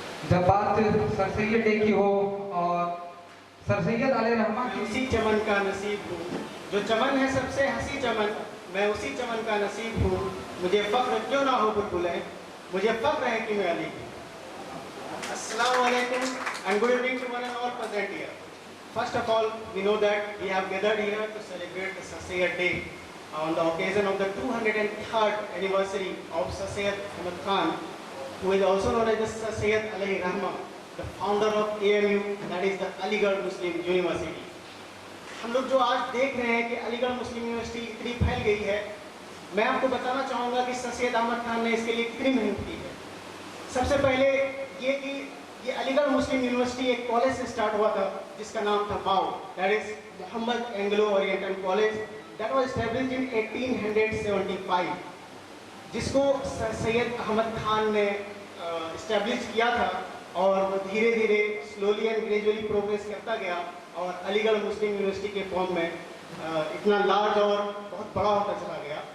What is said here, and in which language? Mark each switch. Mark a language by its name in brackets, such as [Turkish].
[Hindi] जब बात sir Syed day की हो और सर सैयद अलैहिर्रहमा की उसी चमन का नसीब हूँ, जो चमन है सबसे हंसी चमन, मैं उसी चमन का नसीब हूँ। मुझे फख्र क्यों ना हो बुलबुलें, मुझे फख्र है कि मैं अली हूँ। [English] Assalamu alaikum and good evening to one and all present here. First of all, we know that we have gathered here to celebrate the Sir Sayyid Day on the occasion of the 203rd anniversary of Sir Sayyid Ahmad Khan, who is also known as the Sir Sayyid Alayhi Rahma, the founder of AMU, that is the Aligarh Muslim University. [Hindi] हम लोग जो आज देख रहे हैं कि अलीगढ़ मुस्लिम university इतनी फैल गई है, मैं आपको बताना चाहूँगा कि सर सैयद अहमद खान ने इसके लिए कितनी मेहनत की है। सबसे पहले ये कि ये अलीगढ़ मुस्लिम यूनिवर्सिटी एक कॉलेज से स्टार्ट हुआ था जिसका नाम था माओ, [English] that is Mohammed Anglo Oriental College, that was established in 1875, [Hindi] जिसको सर सैयद अहमद खान ने इस्टेब्लिश किया था और वो धीरे धीरे [English] slowly and gradually [Hindi] प्रोग्रेस करता गया और अलीगढ़ मुस्लिम यूनिवर्सिटी के फॉर्म में इतना लार्ज और बहुत बड़ा होता चला गया।